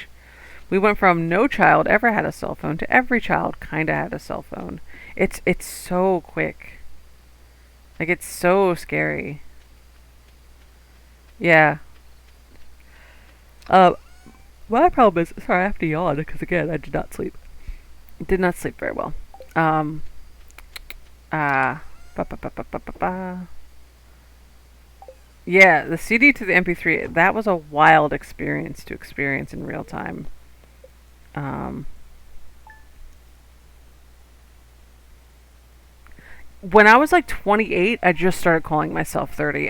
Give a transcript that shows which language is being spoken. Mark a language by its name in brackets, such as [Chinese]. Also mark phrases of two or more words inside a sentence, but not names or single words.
[English] We went from no child ever had a cell phone to every child kind of had a cell phone. It's so quick. Like, it's so scary. Yeah. Uh, my problem is, sorry, I have to yawn because again, I did not sleep. Did not sleep very well. Um, uh, ba ba ba ba ba ba ba. Yeah, the CD to the MP3, that was a wild experience to experience in real time. Um, when I was like 28, I just started calling myself 30.